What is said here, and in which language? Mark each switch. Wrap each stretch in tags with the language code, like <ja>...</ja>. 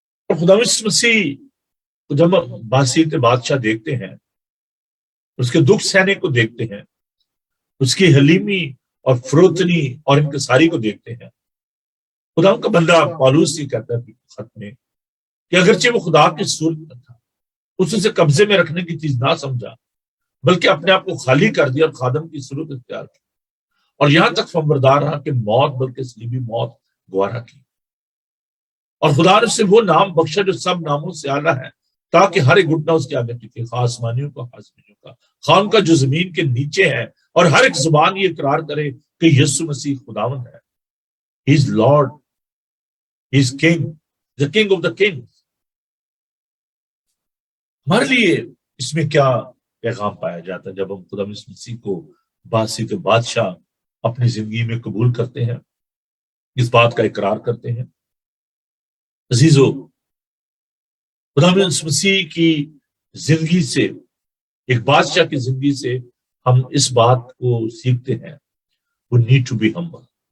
<ur>اور خدا مسیح کو جب ہم باسیت بادشاہ دیکھتے ہیں, اس کے دکھ سہنے کو دیکھتے ہیں, اس کی حلیمی اور فروتنی اور انکساری کو دیکھتے ہیں, خدا کا بندہ پالوس یہ کہتا ہے خط میں کہ اگرچہ وہ خدا کی صورت میں تھا, اس اسے قبضے میں رکھنے کی چیز نہ سمجھا, بلکہ اپنے آپ کو خالی کر دیا اور خادم کی صورت اختیار کی, اور یہاں تک فمبردار رہا کہ موت, بلکہ صلیبی موت گوارا کی. اور خدا نے اسے وہ نام بخشا جو سب ناموں سے اعلیٰ ہے, تاکہ ہر ایک گھٹنا اس کے آگے ٹکے, خواہ آسمانیوں کا, آسمانیوں کا, خواہ ان کا جو زمین کے نیچے ہے, اور ہر ایک زبان یہ اقرار کرے کہ یسوع مسیح خداوند ہے.</ur> <en>He is Lord, He is King, the King of the Kings.</en> <ur>ہمارے لیے اس میں کیا پیغام پایا جاتا ہے جب ہم خدا مسیح کو باسط بادشاہ اپنی زندگی میں قبول کرتے ہیں, اس بات کا اقرار کرتے ہیں. عزیزو, خدا مسیح کی زندگی سے, ایک بادشاہ کی زندگی سے ہم اس بات کو سیکھتے ہیں,</ur> <en>we need to be humble.</en>